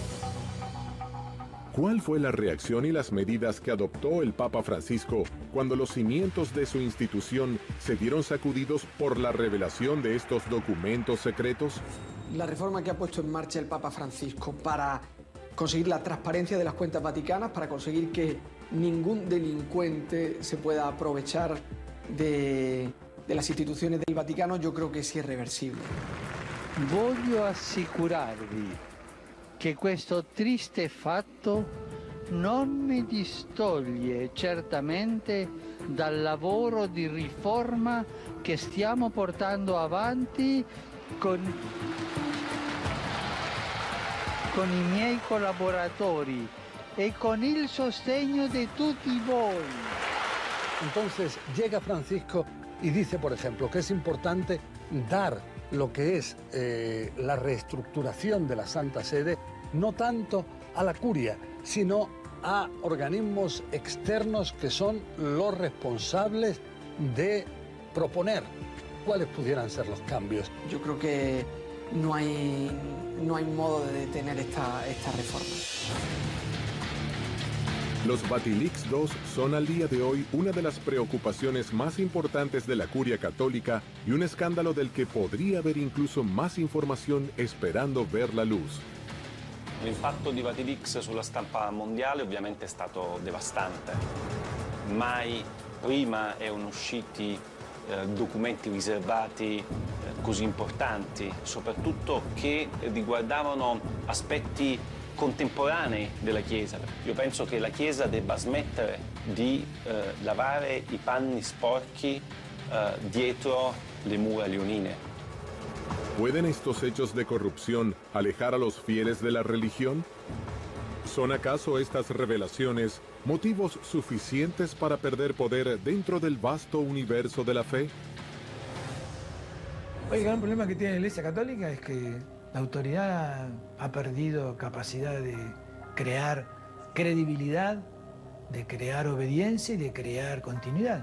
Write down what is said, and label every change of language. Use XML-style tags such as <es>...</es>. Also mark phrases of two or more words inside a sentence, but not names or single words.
<es>¿Cuál fue la reacción y las medidas que adoptó el Papa Francisco cuando los cimientos de su institución se vieron sacudidos por la revelación de estos documentos secretos? La reforma que ha puesto en marcha el Papa Francisco para conseguir la transparencia de las cuentas vaticanas, para conseguir que ningún delincuente se pueda aprovechar de las instituciones del Vaticano, yo creo que sí es reversible.</es> <it>Voglio assicurarvi che questo triste fatto non mi distoglie certamente dal lavoro di riforma che stiamo portando avanti con i miei collaboratori e con il sostegno di tutti voi.</it> <es>Entonces llega Francisco y dice, por ejemplo, que es importante dar lo que es la reestructuración de la Santa Sede, no tanto a la curia, sino a organismos externos que son los responsables de proponer cuáles pudieran ser los cambios. Yo creo que no hay modo de detener esta reforma. Los Vatilix II son al día de hoy una de las preocupaciones más importantes de la Curia Católica y un escándalo del que podría haber incluso más información esperando ver la luz.</es> <it>L'impatto di Vatilix sulla stampa mondiale ovviamente è stato devastante. Mai prima erano usciti documenti riservati così importanti, soprattutto che riguardavano aspetti contemporanei della Chiesa. Io penso che la Chiesa debba smettere di lavare i panni sporchi dietro le mura leonine.</it> <es>¿Pueden estos hechos de corrupción alejar a los fieles de la religión? ¿Son acaso estas revelaciones motivos suficientes para perder poder dentro del vasto universo de la fe? El gran problema que tiene la Iglesia Católica es que la autoridad ha perdido capacidad de crear credibilidad, de crear obediencia y de crear continuidad.</es>